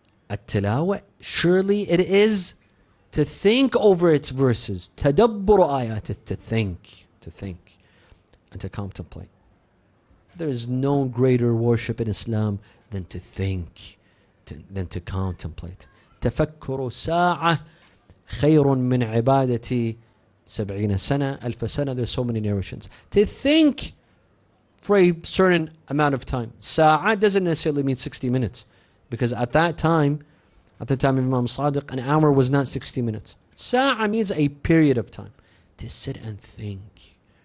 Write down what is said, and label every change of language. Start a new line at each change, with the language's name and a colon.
English: التلاوة, surely it is to think over its verses.
Arabic: تدبر آياته,
English: to think, and to contemplate. There is no greater worship in Islam than to think, than to contemplate.
Arabic: تفكر ساعة خير من عبادة 70 سنة 1000 سنة.
English: There's so many narrations. To think for a certain amount of time. Sa'a doesn't necessarily mean 60 minutes. Because at the time of Imam Sadiq, an hour was not 60 minutes. Sa'a means a period of time. To sit and think.